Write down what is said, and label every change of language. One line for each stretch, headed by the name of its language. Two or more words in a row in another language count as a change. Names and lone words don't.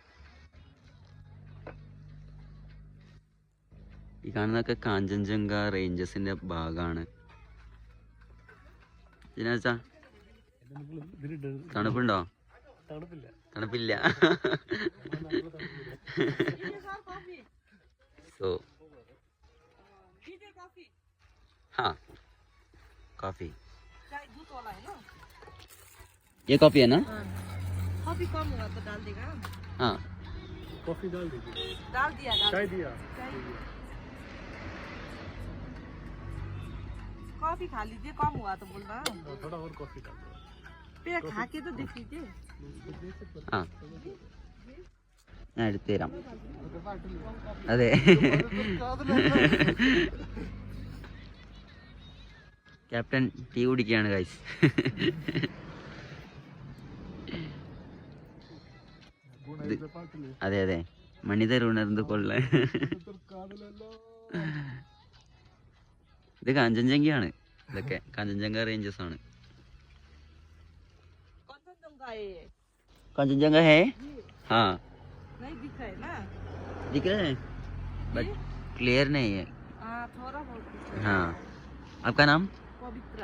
Malayalam: ഈ കാണുന്നതൊക്കെ കാഞ്ചൻജംഗ റേഞ്ചസിന്റെ ഭാഗമാണ്. ഇതിനാച്ചാ തണുപ്പുണ്ടോ?
Hindi: തണുപ്പില്ല. സോ हाँ कॉफी, ये कॉफी है ना? कॉफी कम हुआ तो डाल देगा। हाँ कॉफी डाल दीजिए। डाल दिया चाय दिया। कॉफी खा लीजिए, कम हुआ तो बोल रहा हूँ। थोड़ा और कॉफी डाल दो। फिर खा के तो देख लीजिए।
Malayalam: हाँ ഞാൻ എടുത്തു തരാം. അതെ ക്യാപ്റ്റൻ ടീ കുടിക്കുകയാണ് ഗൈസ്. അതെ അതെ മണിതർ ഉണർന്നു കൊള്ള. ഇത് കാഞ്ചൻജംഗയാണ്. ഇതൊക്കെ കാഞ്ചൻജംഗ റേഞ്ചസ് ആണ്.
Hindi: कांचनजंगा है? हाँ नहीं दिख रहा है ना? दिख रहा है
English: but clear
Hindi: नहीं है. थोड़ा बहुत। हाँ आपका नाम? पवित्रा.